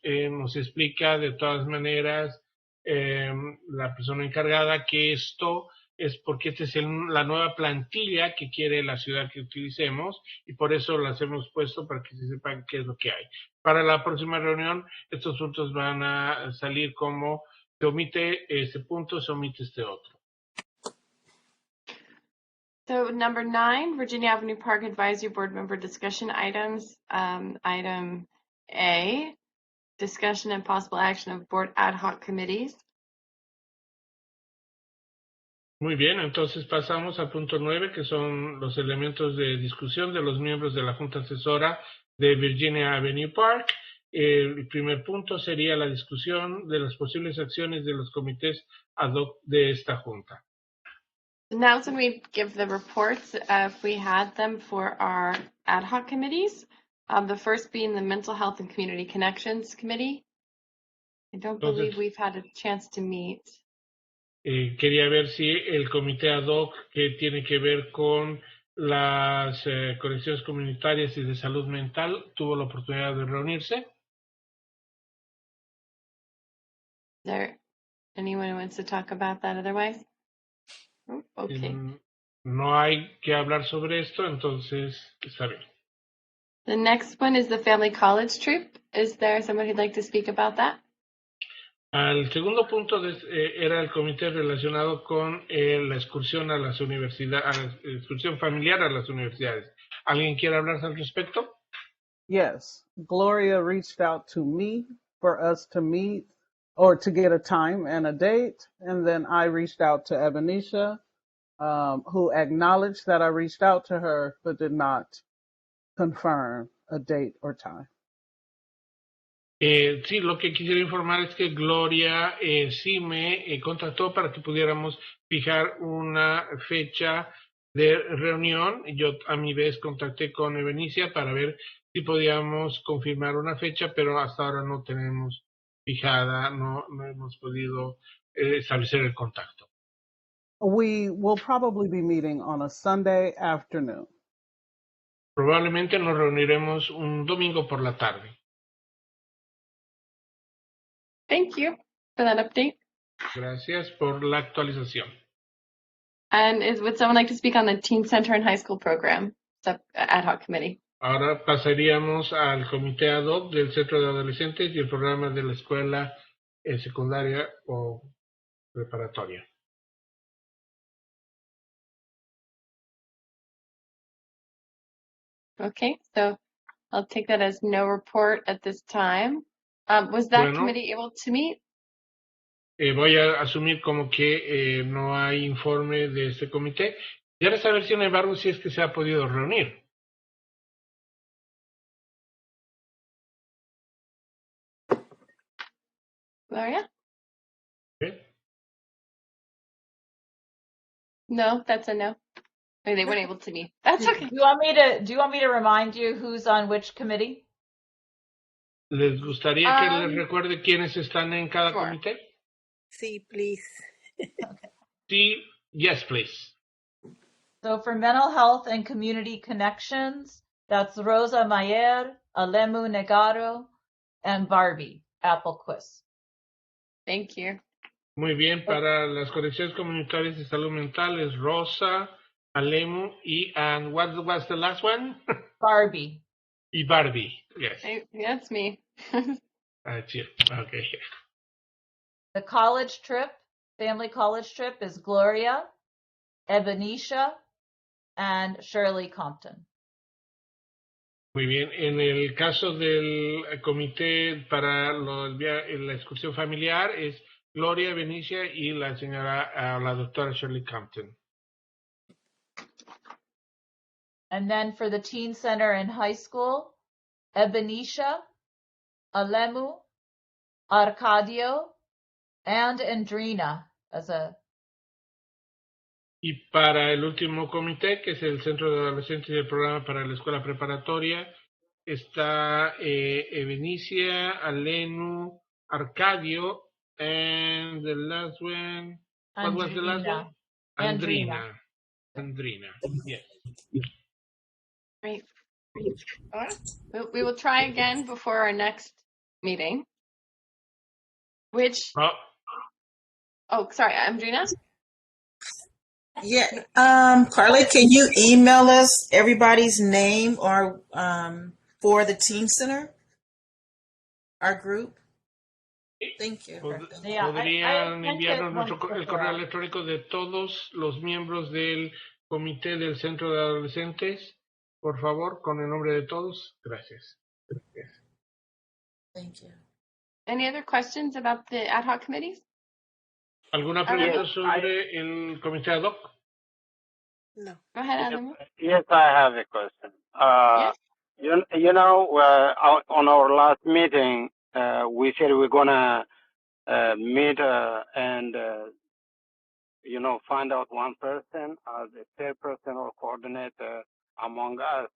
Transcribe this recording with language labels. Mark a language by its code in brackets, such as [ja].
[es] Nos explica de todas maneras la persona encargada que esto es porque esta es la nueva plantilla que quiere la ciudad que utilicemos y por eso las hemos puesto para que se sepan qué es lo que hay. Para la próxima reunión, estos puntos van a salir como se omite este punto, se omite este otro. [en] So number 9, Virginia Avenue Park Advisory Board Member Discussion Items. Item A, discussion and possible action of board ad hoc committees. [es] Muy bien, entonces pasamos al punto 9, que son los elementos de discusión de los miembros de la Junta Asesora de Virginia Avenue Park. El primer punto sería la discusión de las posibles acciones de los comités ad hoc de esta Junta. [en] Now's when we give the reports if we had them for our ad hoc committees. The first being the Mental Health and Community Connections Committee. I don't believe we've had a chance to meet. [es] Quería ver si el comité ad hoc que tiene que ver con las conexiones comunitarias y de salud mental tuvo la oportunidad de reunirse. [en] Is there anyone who wants to talk about that otherwise? Oh, okay. [es] No hay que hablar sobre esto, entonces está bien. [en] The next one is the Family College Trip. Is there someone who'd like to speak about that? [es] El segundo punto era el comité relacionado con la excursión a las universidades, la excursión familiar a las universidades. ¿Alguien quiere hablar al respecto? [en] Yes, Gloria reached out to me for us to meet or to get a time and a date. And then I reached out to Ebenesia, who acknowledged that I reached out to her, but did not confirm a date or time. [es] Sí, lo que quisiera informar es que Gloria sí me contactó para que pudiéramos fijar una fecha de reunión. Yo a mi vez contacté con Ebenesia para ver si podíamos confirmar una fecha, pero hasta ahora no tenemos fijada, no hemos podido establecer el contacto. [en] We will probably be meeting on a Sunday afternoon. [es] Probablemente nos reuniremos un domingo por la tarde. [en] Thank you for that update. [es] Gracias por la actualización. [en] And would someone like to speak on the Teen Center and High School Program ad hoc committee? [es] Ahora pasaríamos al comité ad hoc del Centro de Adolescentes y el programa de la escuela secundaria o preparatoria. [en] Okay, so I'll take that as no report at this time. Was that committee able to meet? [es] Voy a asumir como que no hay informe de este comité. Quiero saber, sin embargo, si es que se ha podido reunir. [en] Gloria? ¿Okay? No, that's a no. They weren't able to meet. That's okay. Do you want me to remind you who's on which committee? [es] ¿Les gustaría que les recuerde quiénes están en cada comité? [en] Sí, please. Sí, yes, please. So for Mental Health and Community Connections, that's Rosa Mayer, Alemu Negaro, and Barbie Applequist. Thank you. [es] Muy bien, para las conexiones comunitarias de salud mental es Rosa, Alemu [en] and what was the last one? [es] Barbie. Y Barbie, yes. [en] That's me. Okay. The college trip, family college trip, is Gloria, Ebenetia, and Shirley Compton. [es] Muy bien. En el caso del comité para la excursión familiar es Gloria Benicia y la señora, la doctora Shirley Compton. [en] And then for the teen center and high school, Ebenetia, Alemu, Arcadio, and Andrina as a. [es] Y para el último comité, que es el Centro de Adolescentes y el Programa para la Escuela Preparatoria, está Benicia, Alenu, Arcadio, [en] and the last one, what was the last one? [es] Andrina. [en] Andrina, yes. Great. We will try again before our next meeting. Oh, sorry, Andrina? Yeah, Carly, can you email us everybody's name or for the Teen Center, our group? Thank you. [es] ¿Podrían enviarnos el correo electrónico de todos los miembros del comité del Centro de Adolescentes? Por favor, con el nombre de todos. Gracias. [en] Thank you. Any other questions about the ad hoc committees? [es] ¿Alguna pregunta sobre el comité ad hoc? [en] No. Go ahead, Adam. Yes, I have a question. You know, on our last meeting, we said we're gonna meet and find out one person as a chairperson or coordinator among us.